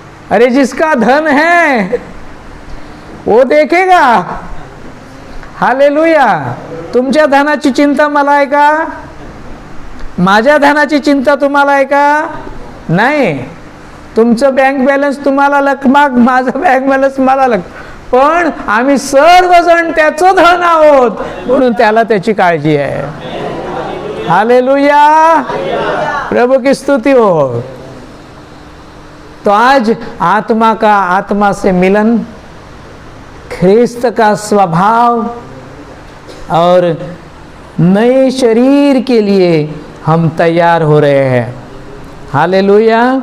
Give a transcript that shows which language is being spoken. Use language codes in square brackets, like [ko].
[hi] अरे जिसका धन है वो देखेगा। हालेलुया। [mr] तुमच्या धनाची चिंता मला आहे का? माझ्या धनाची चिंता तुम्हाला आहे का? नाही। तुमचं बँक बॅलन्स तुम्हाला लकमाग, माझं बँक बॅलन्स मला लक, पण आम्ही सर्वजण त्याचं धन आहोत, म्हणून त्याला त्याची काळजी आहे। [hi] हालेलुया। प्रभु की स्तुति हो। तो आज आत्मा से मिलन, ख्रिस्त का स्वभाव और नए शरीर के लिए हम तैयार हो रहे हैं। हालेलुया।